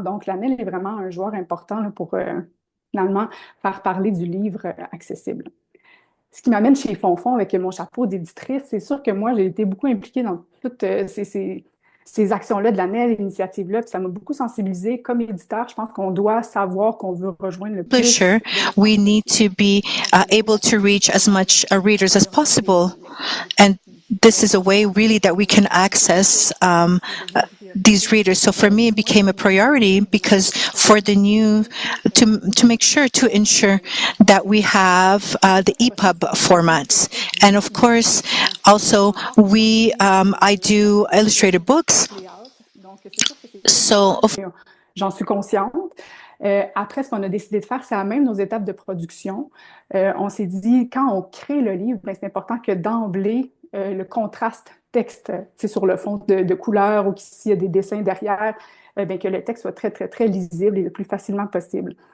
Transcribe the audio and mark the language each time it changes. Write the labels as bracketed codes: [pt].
[fr] Donc, l'ANEL est vraiment un joueur important là, pour, finalement, faire parler du livre accessible. Ce qui m'amène chez Fonfon avec mon chapeau d'éditrice, c'est sûr que moi, j'ai été beaucoup impliquée dans toutes ces actions-là de l'ANEL, l'initiative-là, puis ça m'a beaucoup sensibilisée. Comme éditeur, je pense qu'on doit savoir qu'on veut rejoindre le plus. [en] Publisher, we need to be able to reach as much readers as possible. And this is a way really that we can access these readers. So for me, it became a priority because for the new, to make sure, to ensure that we have the EPUB formats. And of course, also I do illustrated books. So [fr] j'en suis consciente. Après, ce qu'on a décidé de faire, c'est à même nos étapes de production. On s'est dit, quand on crée le livre, ben, c'est important que d'emblée, le contraste texte sur le fond de couleurs ou s'il y a des dessins derrière, ben, que le texte soit très, très, très lisible et le plus facilement possible.